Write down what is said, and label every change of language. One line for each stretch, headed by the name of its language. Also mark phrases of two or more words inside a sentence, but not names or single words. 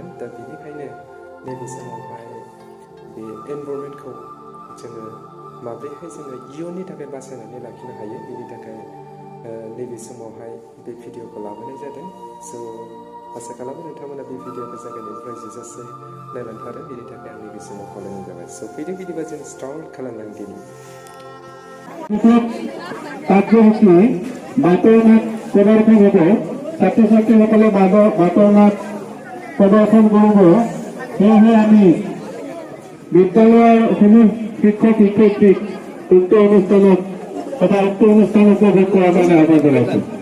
Bodo: दा बेनिखायनो नैबे समावहाय बे एनभायरनमेन्टखौ जोङो माब्रैहाय जोङो इयुननि थाखाय बासायनानै लाखिनो हायो, बेनि थाखाय नैबे समावहाय बे भिडिअखौ लाबोनाय जादों। स' आसा खालामो नोंथांमोना बे भिडिअखौ जागायनायनिफ्राय जोबजासे नायलांथारो, बेनि थाखाय आं नैबे समाव खावलायनाय जाबाय। स' फैदों बिदिबा जों स्टार्ट खालामलांदिनि।
Assamese: প্ৰদৰ্শন হ'ব। ছাত্ৰ ছাত্ৰীসকলে বাটৰ নাট প্ৰদৰ্শন কৰিব। সেয়েহে আমি বিদ্যালয়ৰ সমূহ শিক্ষক শিক্ষয়িত্ৰীক উক্ত অনুষ্ঠানত তথা উক্ত অনুষ্ঠান উপভোগ কৰাৰ কাৰণে আহ্বান জনাইছোঁ।